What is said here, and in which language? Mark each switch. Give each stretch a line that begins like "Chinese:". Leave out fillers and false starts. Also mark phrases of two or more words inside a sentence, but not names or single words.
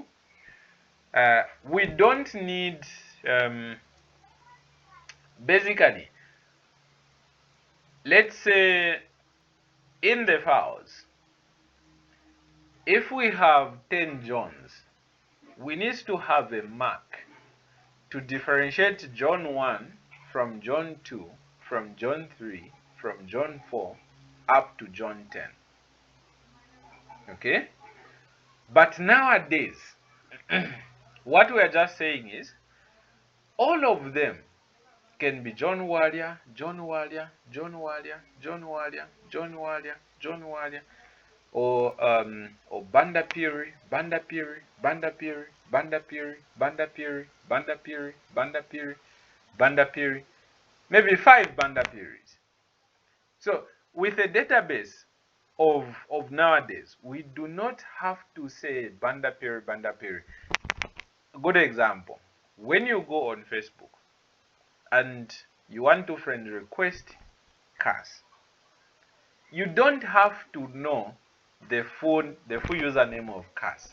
English: We don't need, basically, let's say in the files, if we have 10 Johns, we need to have a mark to differentiate John 1 from John 2, from John 3, from John 4, up to John 10. Okay? But nowadays, what we are just saying is, all of them can be John Walia, John Walia, John Walia, John Walia, John Walia, John Walia, or Banda Piri, Banda Piri, Banda Piri, Banda Piri, Banda Piri, Banda Piri, Banda Piri, Banda Piri, maybe 5 Banda Piris. So with a database of nowadays, we do not have to say Banda Piri, Banda Piri. A good example, when you go on Facebook and you want to friend request CAS, you don't have to know the full username of CAS.